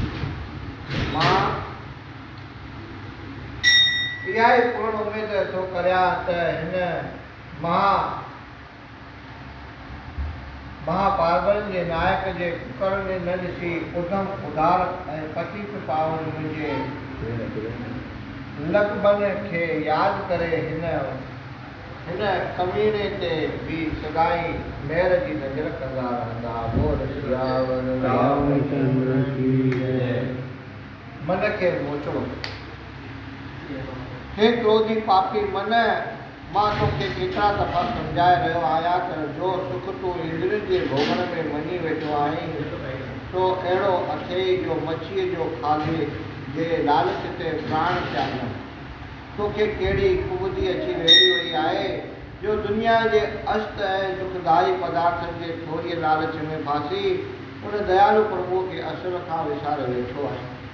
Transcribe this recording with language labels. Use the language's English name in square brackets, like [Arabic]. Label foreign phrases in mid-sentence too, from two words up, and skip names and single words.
[Sindhi] इहा ई पूर्ण उमेद थो करियां त हिन महापाबरनि जे नायक जे उपकरण जे न ॾिसी उधम उदार ऐं पतीत पावन मुंहिंजे लकबन खे यादि करे हिन कमीने ते बि सदाई महिर जी नज़र कंदा रहंदा। [Hindi] बोल सियावर रामचंद्र की जय। [Sindhi] मन खे मोचड़ो। हे क्रोधी पापी मन, मां तोखे केतिरा दफ़ा सम्झाए रहियो आहियां त जो सुख तूं इंद्रियुनि जे भोगण में मञी वेठो आहीं सो अहिड़ो अथई जो मच्छीअ जो खाधे जे लालच ते प्राण त्यागनि। तोखे कहिड़ी कुबुदी अची वेही वई आहे जो दुनिया जे अस्त ऐं दुखदाई पदार्थनि जे थोरीअ लालच में फासी उन दयालु प्रभुअ खे असुर खां विसारे वेठो आहे।